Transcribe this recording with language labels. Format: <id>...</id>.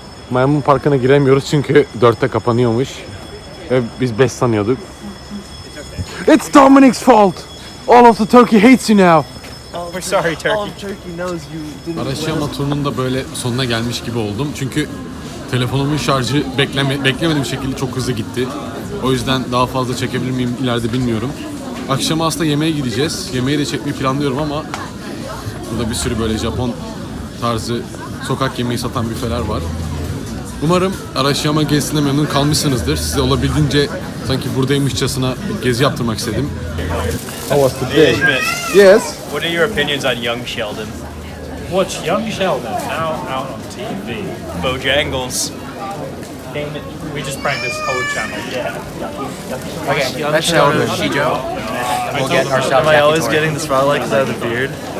<tr>Maymun Parkı'na giremiyoruz çünkü 4'te kapanıyormuş. Ve biz 5 sanıyorduk.</tr> <en>It's Dominic's fault! All of the turkey hates you now. We're sorry, Turkey. All of Turkey knows you didn't.</en> <tr>Arashiyama turunun da böyle sonuna gelmiş gibi oldum. Çünkü telefonumun şarjı beklemediğim şekilde çok hızlı gitti. O yüzden daha fazla çekebilir miyim ileride bilmiyorum. Akşama aslında yemeğe gideceğiz. Yemeği de çekmeyi planlıyorum ama burada bir sürü böyle Japon tarzı sokak yemeği satan büfeler var. Umarım Arashiyama gezisinde memnun kalmışsınızdır. Size olabildiğince sanki buradaymışçasına gezi yaptırmak istedim.</tr> <en>How was the Hey, Schmidt, Yes. what are your opinions on young Sheldon? Watch Young Sheldon now out on TV. Bojangles. Damn it. We just pranked this whole channel. Okay, let's show the Shijo. We'll get ourselves. Am I always getting the spotlight because I have the beard?</en>